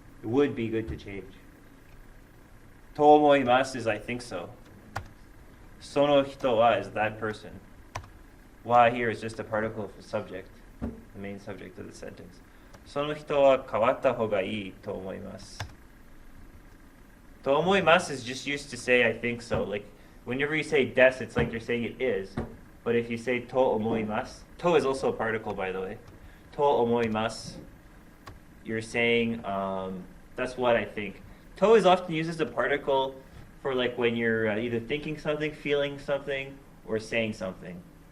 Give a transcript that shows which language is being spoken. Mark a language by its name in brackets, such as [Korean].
[English] It would be good to change. [Japanese] と思います [English] is I think so. [Japanese] その人は [English] is that person. Wa here is just a particle of the subject, the main subject of the sentence. [Japanese] その人は変わった方がいいと思います. と思います [English] is just used to say I think so. Like whenever you say des, it's like you're saying it is. But if you say [Japanese] to omoimasu, [English] to is also a particle, by the way. [Japanese] To omoimasu, [English] you're saying that's what I think. To is often used as a particle for like when you're either thinking something, feeling something, or saying something.